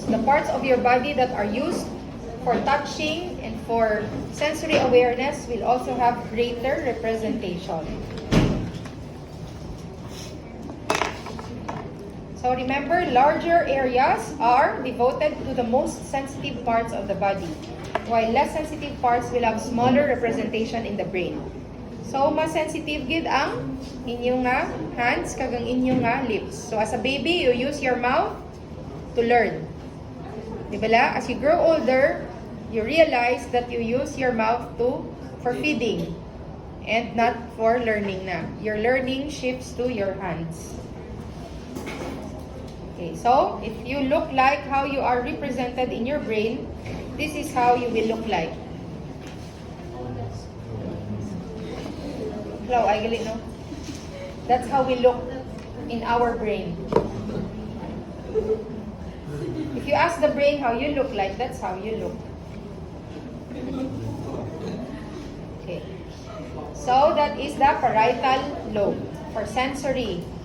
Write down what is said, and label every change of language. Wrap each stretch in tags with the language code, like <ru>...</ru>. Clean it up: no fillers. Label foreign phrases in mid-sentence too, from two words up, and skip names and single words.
<en>The parts of your body that are used for touching and for sensory awareness will also have greater representation. So remember, larger areas are devoted to the most sensitive parts of the body, while less sensitive parts will have smaller representation in the brain. So,</en> <hil>mas sensitive gid ang inyong hands kagang inyong lips.</hil> <en>So, as a baby, you use your mouth to learn. Diba? As you grow older, you realize that you use your mouth for feeding and not for learning na. Your learning shifts to your hands. Okay, so if you look like how you are represented in your brain, this is how you will look like. Hello,</en> <tl>ay galing,</tl> <en>no? That's how we look in our brain. If you ask the brain how you look like, that's how you look. Okay. So that is the parietal lobe for sensory.</en>